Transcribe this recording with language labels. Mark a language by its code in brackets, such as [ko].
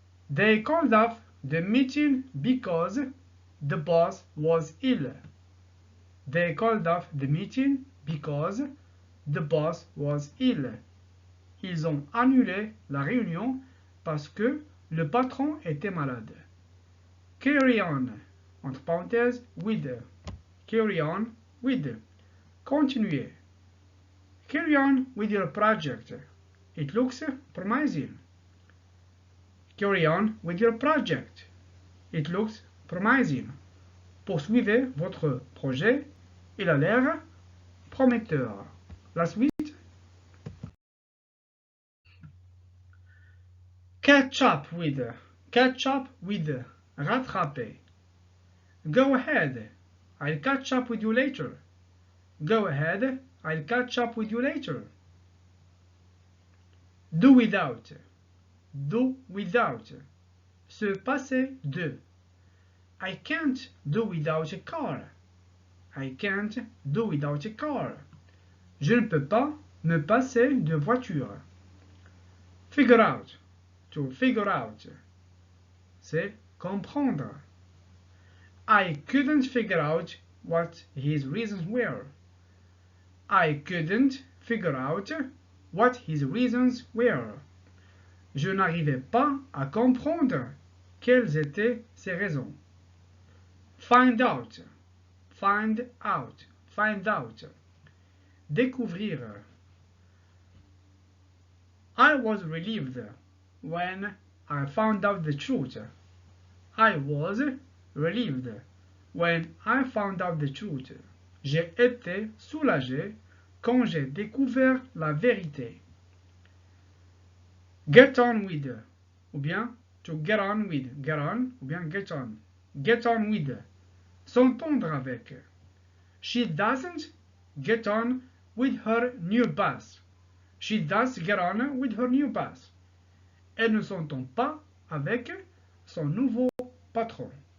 [en] They called off the meeting because the boss was ill. They called off the meeting because the boss was ill. [fr] Ils ont annulé la réunion parce que le patron était malade. [en] Carry on, [fr] entre parenthèses, [en] with. Carry on with. [fr] Continuez. [en] Carry on with your project. It looks promising. Carry on with your project. It looks promising. [fr] Poursuivez votre projet. Il a l'air prometteur. La suite. [en] Catch up with. Catch up with. [fr] Rattraper. [en] Go ahead. I'll catch up with you later. Go ahead. I'll catch up with you later. Do without. Do without. [fr] Se passer de. [en] I can't do without a car. I can't do without a car. [fr] Je ne peux pas me passer de voiture. [en] Figure out. To figure out. [fr] C'est comprendre. [en] I couldn't figure out what his reasons were. I couldn't figure out what his reasons were. [fr] Je n'arrivais pas à comprendre quelles étaient ses raisons. [en] Find out. Find out. Find out. [fr] Découvrir. [en] I was relieved when I found out the truth. I was relieved when I found out the truth. [fr] J'ai été soulagé quand j'ai découvert la vérité. [en] Get on with, [fr] ou bien [en] to get on with, get on, ou bien get on. Get on with, [fr] s'entendre avec. [en] She doesn't get on with her new boss. She does get on with her new boss. [fr] Elle ne s'entend pas avec son nouveau patron.